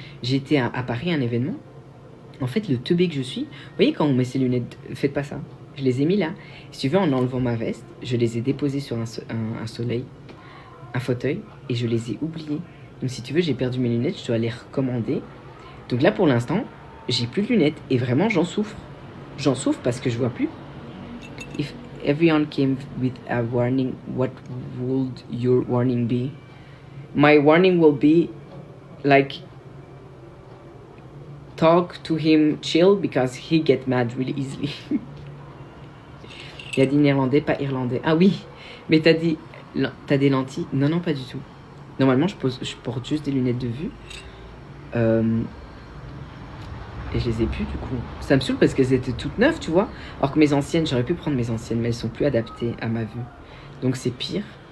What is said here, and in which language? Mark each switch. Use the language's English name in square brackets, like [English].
[French] J'ai été à Paris à un événement. En fait, le teubé que je suis, vous voyez quand on met ses lunettes, faites pas ça. Je les ai mis là. Si tu veux, en enlevant ma veste, je les ai déposées sur un fauteuil, et je les ai oubliées. Donc si tu veux, j'ai perdu mes lunettes, je dois les recommander. Donc là, pour l'instant, j'ai plus de lunettes, et vraiment, j'en souffre. J'en souffre parce que je vois plus. [English] If everyone came with a warning, what would your warning be? My warning will be, like, talk to him chill because he get mad really easily. [French] Il a dit néerlandais, pas irlandais. Ah oui, mais t'as des lentilles? Non, pas du tout. Normalement, je porte juste des lunettes de vue. Et je les ai plus du coup. Ça me saoule parce qu'elles étaient toutes neuves, tu vois. Alors que mes anciennes, j'aurais pu prendre mes anciennes, mais elles sont plus adaptées à ma vue. Donc c'est pire.